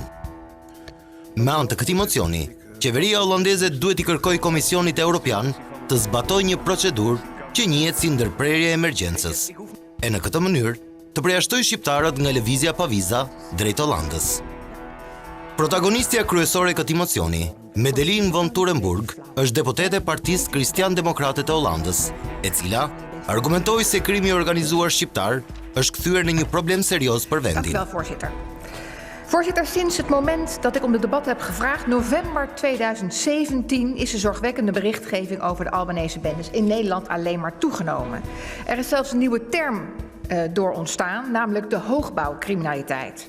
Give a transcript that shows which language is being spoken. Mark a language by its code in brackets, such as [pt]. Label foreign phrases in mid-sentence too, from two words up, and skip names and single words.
[sq] Me anë të këtij mocioni, qeveria holandeze duhet i kërkojë Komisionit Evropian të zbatojë një procedurë që njihet si ndërprerje e emergjencës, e në këtë mënyrë të përjashtojë shqiptarët nga lëvizja pa viza drejt Hollandës. Protagonistja kryesore e këtij mocioni, Medeline von Turenburg, është deputete e Partisë Kristian-Demokrate të Hollandës, e cila argumentoi se krimi i organizuar shqiptar është kthyer në një problem serioos për vendin. [nl] Dank u wel, voorzitter. Voorzitter, sinds het moment dat ik om de debat heb gevraagd, november 2017, is de zorgwekkende berichtgeving over de Albanese bendes in Nederland alleen maar toegenomen. Er is zelfs een nieuwe term door ontstaan, namelijk de hoogbouwcriminaliteit.